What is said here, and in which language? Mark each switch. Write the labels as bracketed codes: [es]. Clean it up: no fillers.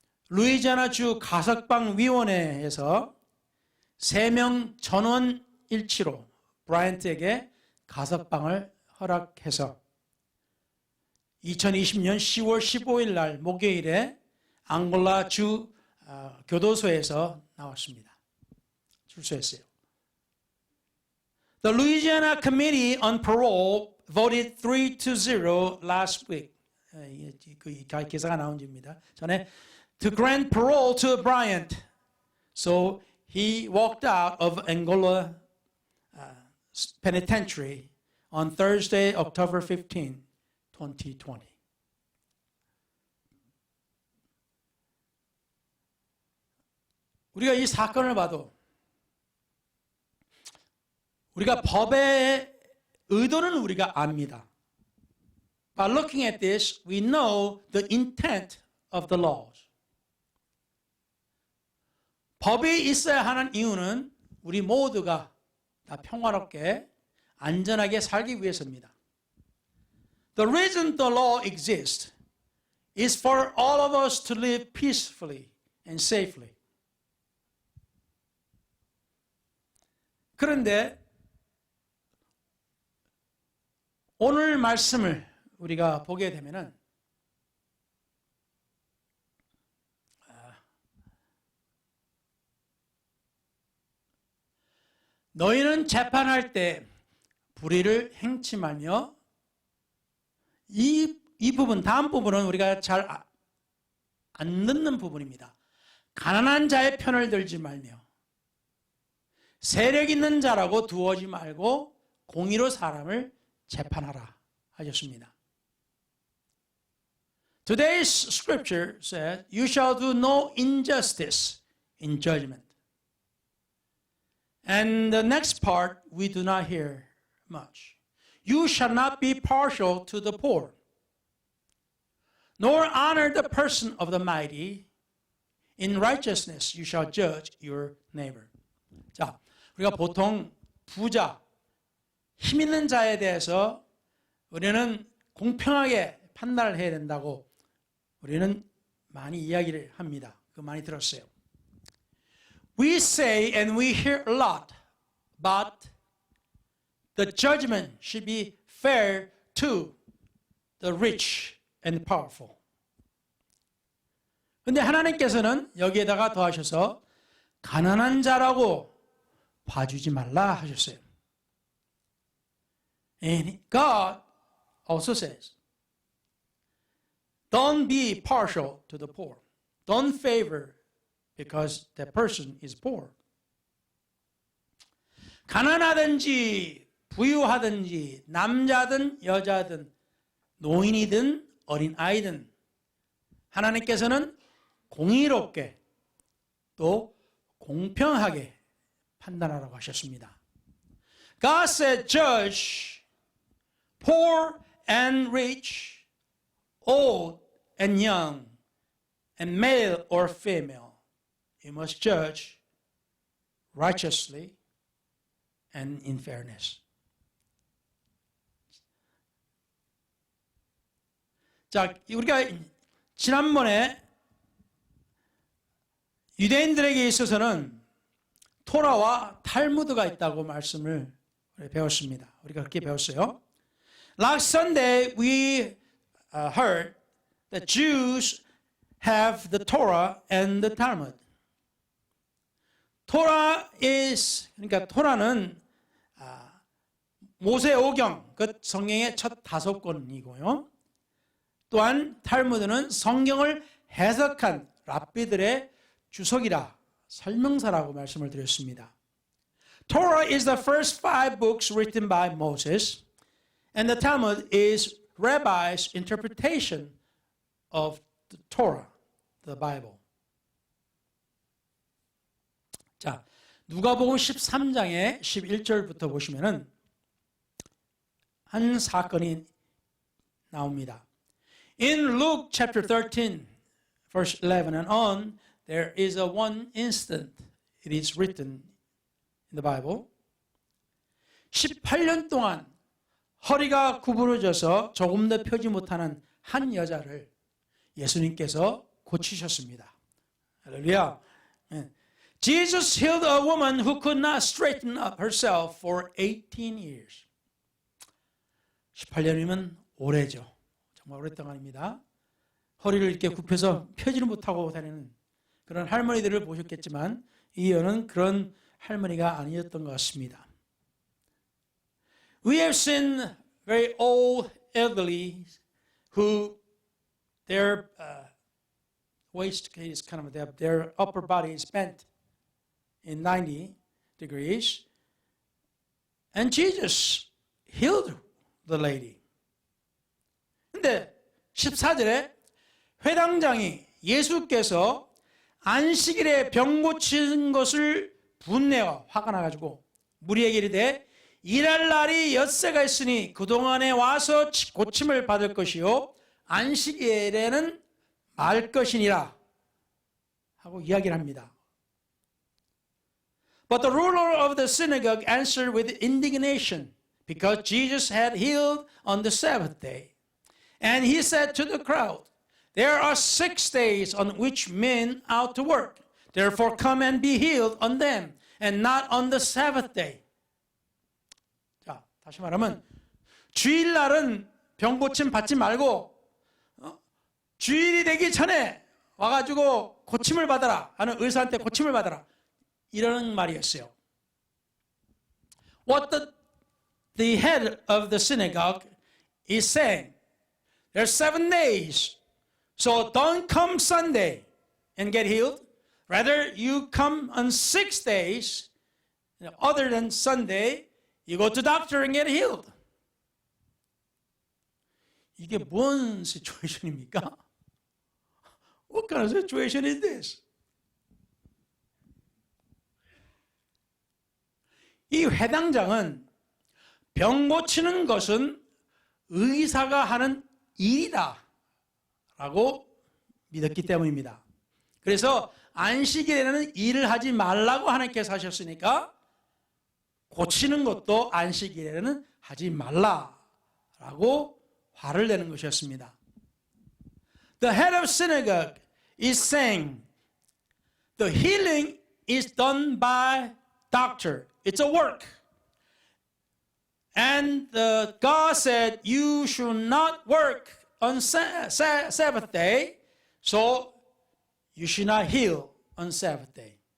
[ko] 루이지애나주 가석방 위원회에서 3명 전원 일치로 브라이언트에게 가석방을 허락해서 2020년 10월 15일 날 목요일에 앙골라 주 교도소에서 나왔습니다. 출소했어요. [en] The Louisiana Committee on Parole voted 3-0 last week. [ko] 그 기사가 나온 집입니다. 전에 [en] to grant parole to Bryant. So he walked out of Angola Penitentiary on Thursday, October 15, 2020. [ko] 우리가 이 사건을 봐도 우리가 법의 의도는 우리가 압니다. [en] By looking at this, we know the intent of the laws. [ko] 법이 있어야 하는 이유는 우리 모두가 다 평화롭게 안전하게 살기 위해서입니다. [en] The reason the law exists is for all of us to live peacefully and safely. [ko] 그런데 오늘 말씀을 우리가 보게 되면은 너희는 재판할 때 불의를 행치 말며 이 부분 다음 부분은 우리가 잘 안 듣는 부분입니다. 가난한 자의 편을 들지 말며 세력 있는 자라고 두어지 말고 공의로 사람을 재판하라 하셨습니다. [en] Today's scripture says, You shall do no injustice in judgment. And the next part we do not hear much. You shall not be partial to the poor, nor honor the person of the mighty. In righteousness you shall judge your neighbor. [ko] 자, 우리가 보통 부자, 힘 있는 자에 대해서 우리는 공평하게 판단을 해야 된다고 우리는 많이 이야기를 합니다. 그거 많이 들었어요. [en] We say and we hear a lot, but the judgment should be fair to the rich and powerful. [ko] 근데 하나님께서는 여기에다가 더하셔서 가난한 자라고 봐주지 말라 하셨어요. [en] And God also says, don't be partial to the poor. Don't favor because that person is poor. [ko] 가난하든지 부유하든지 남자든 여자든 노인이든 어린아이든 하나님께서는 공의롭게 또 공평하게 판단하라고 하셨습니다. [en] God said, judge poor and rich, old and young, and male or female. You must judge righteously and in fairness. [ko] 자, 우리가 지난번에 유대인들에게 있어서는 토라와 탈무드가 있다고 말씀을 배웠습니다. 우리가 그렇게 배웠어요. [en] Last Sunday we heard that Jews have the Torah and the Talmud. [ko] 그러니까 토라는 모세 오경, 그 성경의 첫 5권이고요. 또한 탈무드는 성경을 해석한 랍비들의 주석이라 설명서라고 말씀을 드렸습니다. [en] Torah is the first 5 books written by Moses, and the Talmud is rabbis' interpretation of the Torah, the Bible. [ko] 자, 누가복음 13장의 11절부터 보시면은 한 사건이 나옵니다. [en] In Luke chapter 13, verse 11 and on, there is a one instant, it is written in the Bible. [ko] 18년 동안 허리가 구부러져서 조금 더 펴지 못하는 한 여자를 예수님께서 고치셨습니다. 할렐루야. [en] Jesus healed a woman who could not straighten up herself for 18 years. [ko] 18년이면 오래죠. 정말 오랫동안 아닙니다. 허리를 이렇게 굽혀서 펴지를 못하고 다니는 그런 할머니들을 보셨겠지만 이 여는 그런 할머니가 아니었던 것 같습니다. [en] We have seen very old elderly who their waist is kind of their upper body is bent in 90 degrees, and Jesus healed the lady. [ko] 근데 14절에 회당장이 예수께서 안식일에 병 고친 것을 분내어 화가 나가지고 무리에게 이르되 일할 날이 엿새가 있으니 그동안에 와서 고침을 받을 것이요 안식일에는 말 것이니라 하고 이야기를 합니다. [en] But the ruler of the synagogue answered with indignation because Jesus had healed on the Sabbath day. And he said to the crowd, there are 6 days on which men ought to work. Therefore come and be healed on them and not on the Sabbath day. [ko] 자, 다시 말하면 주일날은 병 고침 받지 말고 주일이 되기 전에 와가지고 고침을 받아라 하는 의사한테 고침을 받아라 이러는 말이었어요. [en] What the head of the synagogue is saying, there's 7 days, so don't come Sunday and get healed. Rather, you come on 6 days, other than Sunday, you go to doctor and get healed. [ko] 이게 뭔 시츄에이션입니까? [en] What kind of situation is this? [ko] 이 회당장은 병 고치는 것은 의사가 하는 일이다 라고 믿었기 때문입니다. 그래서 안식일에는 일을 하지 말라고 하나님께서 하셨으니까 고치는 것도 안식일에는 하지 말라라고 화를 내는 것이었습니다. [en] The head of synagogue is saying the healing is done by doctor. It's a work. And God said you should not work on Sabbath day, so you should not heal on Sabbath day.